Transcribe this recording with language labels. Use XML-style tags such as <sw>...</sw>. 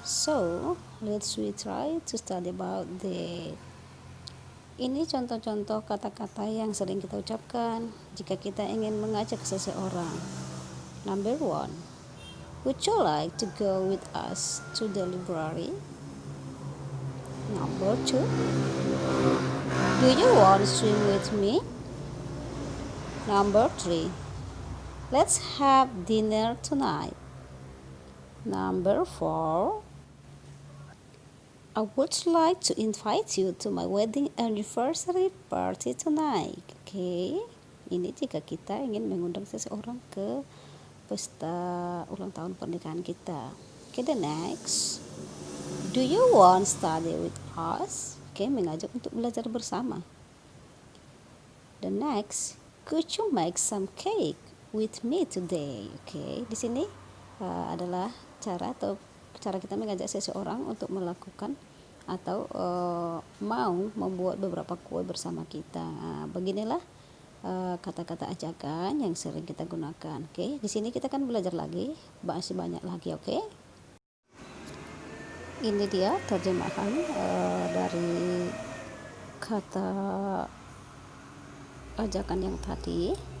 <en>So, let's we try to study about that.</en> <id>Ini contoh-contoh kata-kata yang sering kita ucapkan jika kita ingin mengajak seseorang.</id> <en>Number 1. Would you like to go with us to the library? Number 2. Do you want to swim with me? Number 3. Let's have dinner tonight. Number 4. I would like to invite you to my wedding anniversary party tonight.</en> <id>Oke, ini jika kita ingin mengundang seseorang ke pesta ulang tahun pernikahan kita.</id> <en>Oke, the next. Do you want to study with us? Oke,</en> <id>mengajak untuk belajar bersama.</id> <en>The next. Could you make some cake with me today?</en> <id>Oke, di sini adalah cara kita mengajak seseorang untuk melakukan atau mau membuat beberapa kue bersama kita. Beginilah kata-kata ajakan yang sering kita gunakan. Oke, di sini kita akan belajar lagi, masih banyak lagi. Oke, ini dia terjemahan dari kata ajakan yang tadi.</id>